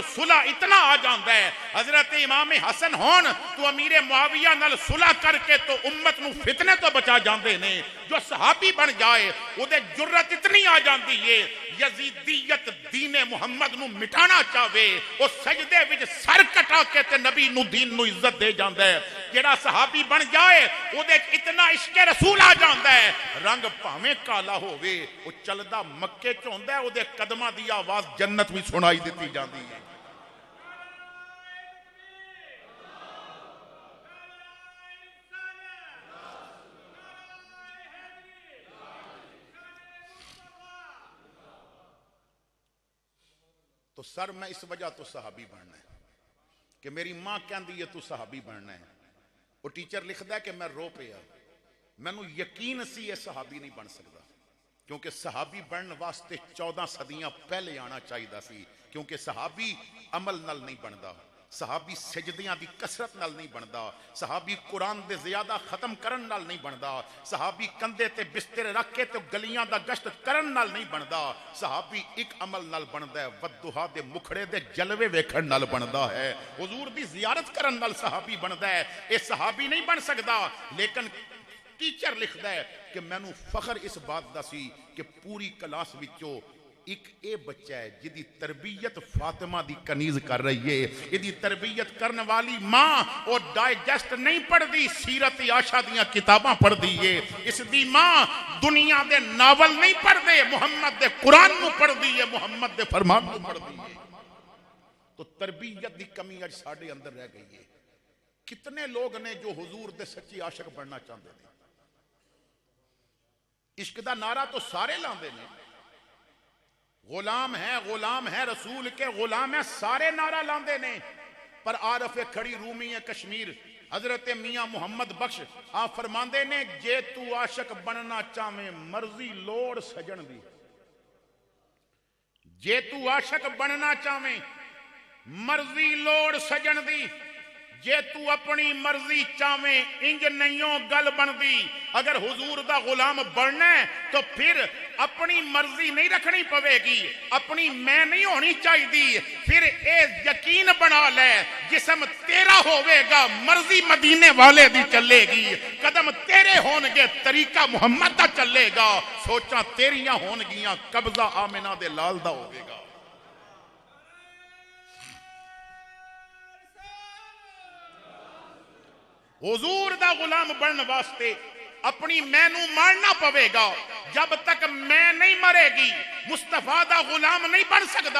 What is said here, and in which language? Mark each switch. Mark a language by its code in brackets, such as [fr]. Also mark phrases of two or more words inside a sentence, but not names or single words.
[pa] صلح اتنا آ جاندا ہے، حضرت امام حسن ہون تو امیر معاویہ نال صلح کر کے تو امت نو فتنے تو بچا جاندے نے، جو صحابی بن جائے وہ جرت اتنی آ جاندی ہے یزیدیت دین محمد نو مٹانا چاہے وہ سجدے وچ سر کٹا کے تے نبی نو دین نو عزت دے جاندا ہے، جڑا صحابی بن جائے وہ اتنا عشق رسول آ جاندا ہے، رنگ پاویں کالا ہووے وہ چلدا مکے چ ہوندا ہے، وہ قدماں دی آواز جنت بھی سنائی دیتی جاندی ہے۔ تو سر میں اس وجہ تو صحابی بننا ہے کہ میری ماں کہندی ہے تو صحابی بننا ہے، وہ ٹیچر لکھدا ہے کہ میں رو پیا، مینوں یقین سی یہ صحابی نہیں بن سکتا، کیونکہ صحابی بننے واسطے 14 صدیاں پہلے آنا چاہیے سی، کیونکہ صحابی عمل نال نہیں بندا، صحابی سجدیاں دی کثرت نال نہیں بندا، صحابی قرآن دے زیادہ ختم کرن نال نہیں بندا، صحابی کندھے تے بستر رکھ کے تے گلیاں دا گشت کرن نال نہیں بندا، صحابی ایک عمل نال بندا ہے، ودھا دے مکھڑے دے جلوے ویکھن نال بندا ہے، حضور دی زیارت کرن نال صحابی بندا ہے، اے صحابی نہیں بن سکدا، لیکن ٹیچر لکھدا ہے کہ مینوں فخر اس بات دا سی کہ پوری کلاس وچوں ایک اے بچہ ہے جدی تربیت فاطمہ دی کنیز کر رہی ہے، جدی تربیت کرنے والی ماں اور ڈائجسٹ نہیں پڑھ دی سیرت عائشہ دیاں کتاباں پڑھ دی ہے، اس دی ماں دنیا دے ناول نہیں پڑھ دے محمد دے قرآن نو پڑھ دی ہے، محمد دے فرمان نو پڑھ دی ہے۔ تو تربیت دی کمی اج ساڈے اندر رہ گئی ہے۔ کتنے لوگ نے جو حضور دے سچی عاشق بننا چاہتے ہیں، عشق دا نعرہ تو سارے لاندے نے، [ur] غلام ہے رسول کے غلام ہے [pa] سارے نعرہ لاندے نے، پر عارف کھڑی رومی ہے کشمیر حضرت میاں محمد بخش آپ فرماندے نے جے تو عاشق بننا چاہویں مرضی لوڑ سجن دی، جے تو عاشق بننا چاہویں مرضی لوڑ سجن دی، جے تو اپنی مرضی چاہویں انج نہیں گل بندی، اگر حضور دا غلام بننا ہے تو پھر اپنی مرضی نہیں رکھنی پوے گی، اپنی میں نہیں ہونی چاہیے، پھر اے یقین بنا لے جسم تیرا ہوئے گا مرضی مدینے والے دی چلے گی، قدم تیرے ہون گے طریقہ محمد دا چلے گا، سوچاں تیریاں ہون گیاں قبضہ آمنہ دے لال دا ہوئے گا۔ حضور دا غلام بننے واسطے اپنی مینو مارنا پوے گا، جب تک میں نہیں مرے گی مصطفیٰ دا غلام نہیں بن سکتا۔